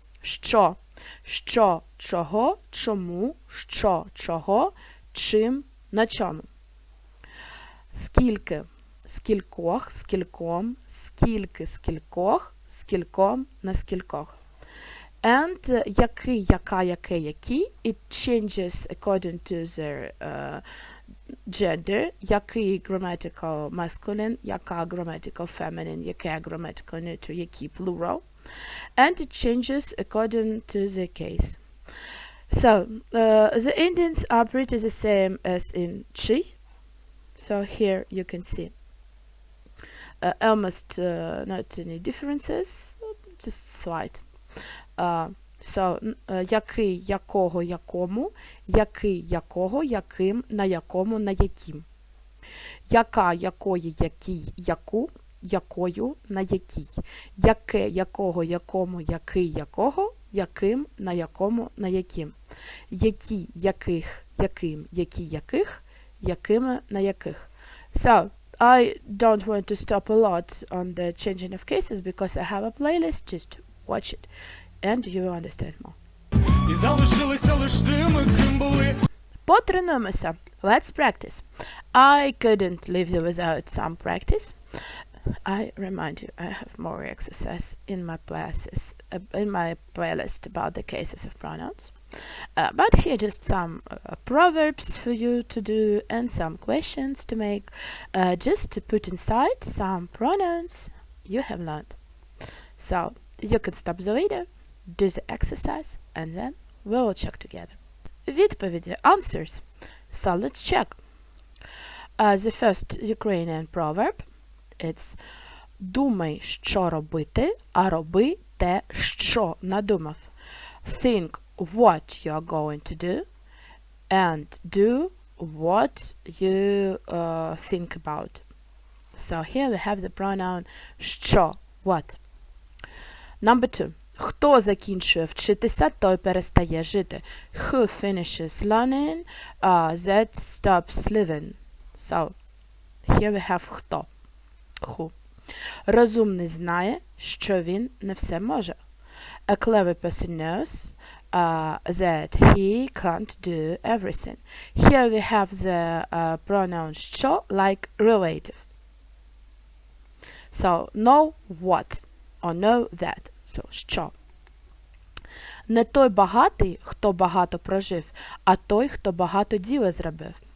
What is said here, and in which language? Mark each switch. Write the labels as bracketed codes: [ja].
[uk] Що, чого, чому, що, чого, чим, на чому. Скільки, скількох, скільком, скільки, скількох, скільком, на скількох. [en] And який, яка, яке, які, it changes according to their gender, який grammatical masculine, яка grammatical feminine, яке grammatical neuter, які plural. And it changes according to the case. So, the endings are pretty the same as in chi. So here you can see almost not any differences, just slight. [uk] So, який, якого, якому, який, якого, яким, на якому, на яким. Яка, якої, який, яку, якою, на якій. Яке, якого, якому, який, якого, яким, на якому, на яким. Які, яких, яким, які, яких, якими, на яких. [en] So, I don't want to stop a lot on the changing of cases because I have a playlist, just watch it and you will understand more. [uk] І залишилися лиш тими, ким були. Потренуємося. [en] Let's practice. I couldn't leave you without some practice. I remind you, I have more exercise in my classes, in my playlist about the cases of pronouns. But here just some proverbs for you to do and some questions to make, just to put inside some pronouns you have learned. So you can stop the video, do the exercise, and then we will check together. [uk] Відповіді, answers. [en] So let's check. The first Ukrainian proverb, it's [uk] думай, що робити, а роби те, що надумав. [en] Think what you are going to do and do what you think about. So here we have the pronoun що, what. Number two. [uk] Хто закінчує вчитися, той перестає жити. [en] Who finishes learning, that stops living. So, here we have хто. Who. [uk] Розумний знає, що він не все може. [en] A clever person knows that he can't do everything. Here we have the pronoun що, like relative. So, know what or know that. So, що. [uk] Не той багатий, хто багато прожив, а той, хто багато діла зробив.